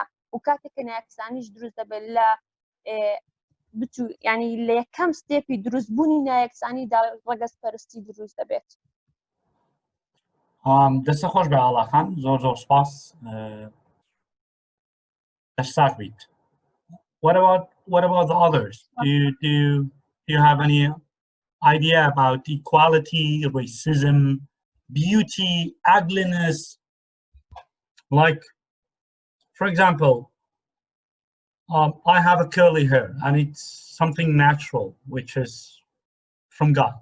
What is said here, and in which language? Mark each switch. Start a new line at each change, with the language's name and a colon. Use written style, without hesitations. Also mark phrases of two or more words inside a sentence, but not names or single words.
Central Kurdish: و کاتێککە نایەکسانیش دروست دەبێت لە ینی لە یەکەم ستێپی دروستبوونی نایەکسانیدا ڕەگەزپەرستی دروست دەبێت. دەستە خۆش بە ئاڵا خان، زۆر سپاس. دەشساک بیت.
English: What about the others? Do you have any idea about equality, racism, beauty, ugliness? Like, for example, I have a curly hair and it's something natural, which is from God.